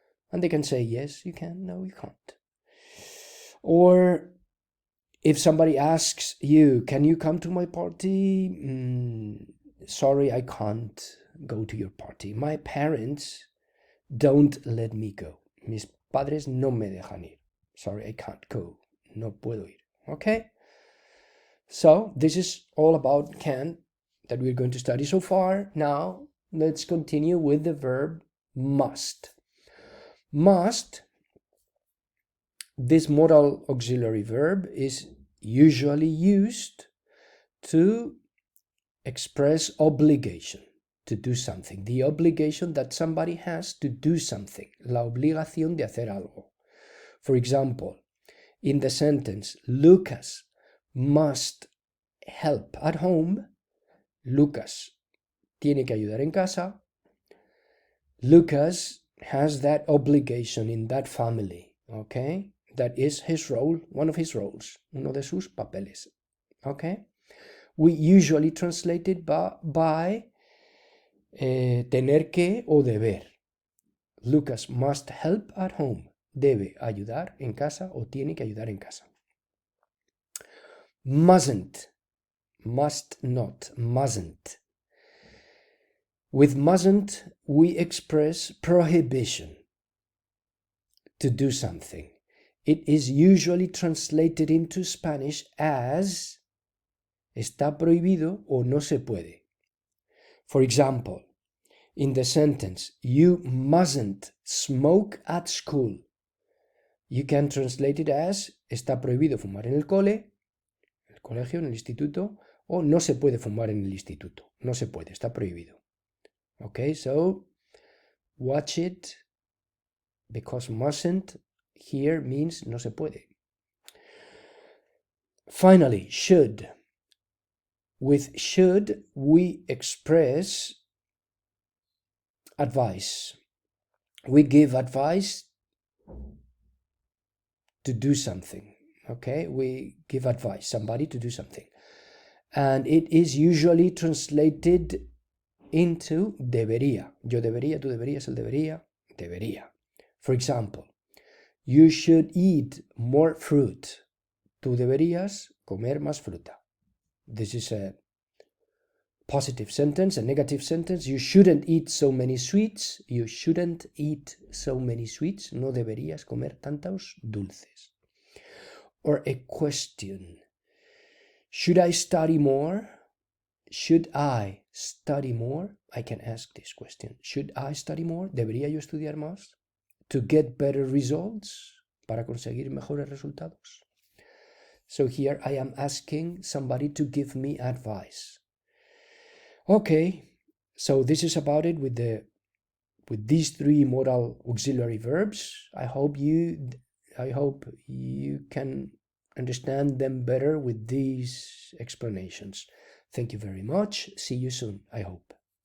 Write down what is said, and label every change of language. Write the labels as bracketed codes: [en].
[en] And they can say, yes, you can. No, you can't. Or if somebody asks you, can you come to my party? Sorry, I can't go to your party. My parents don't let me go. [es] Mis padres no me dejan ir. [en] Sorry, I can't go. [es] No puedo ir. [en] Okay? So this is all about can that we're going to study so far. Now let's continue with the verb must. Must, this modal auxiliary verb, is usually used to express obligation, to do something. The obligation that somebody has to do something. [es] La obligación de hacer algo. [en] For example, in the sentence, Lucas must help at home. [es] Lucas tiene que ayudar en casa. [en] Lucas has that obligation in that family, okay? That is his role, one of his roles, [es] uno de sus papeles, [en] okay? We usually translate it by [es] tener que o deber. [en] Lucas must help at home. [es] Debe ayudar en casa o tiene que ayudar en casa. [en] Mustn't. Must not. Mustn't. With mustn't, we express prohibition to do something. It is usually translated into Spanish as [es] está prohibido o no se puede. [en] For example, in the sentence, you mustn't smoke at school. You can translate it as [es] está prohibido fumar en el colegio, en el instituto, o no se puede fumar en el instituto. No se puede, está prohibido. [en] Okay, so watch it, because mustn't here means [es] no se puede. [en] Finally, should. With should, we express advice. We give advice to do something. Okay, we give advice, somebody to do something. And it is usually translated into debería. [es] Yo debería, tú deberías, él debería, debería. [en] For example, you should eat more fruit. [es] Tú deberías comer más fruta. [en] This is a positive sentence. A negative sentence, you shouldn't eat so many sweets. You shouldn't eat so many sweets. [es] No deberías comer tantos dulces. [en] Or a question. Should I study more? Should I study more? I can ask this question. Should I study more? [es] ¿Debería yo estudiar más? [en] To get better results? [es] Para conseguir mejores resultados? [en] So here I am asking somebody to give me advice. Okay, so this is about it with these three modal auxiliary verbs. I hope you can understand them better with these explanations. Thank you very much. See you soon, I hope.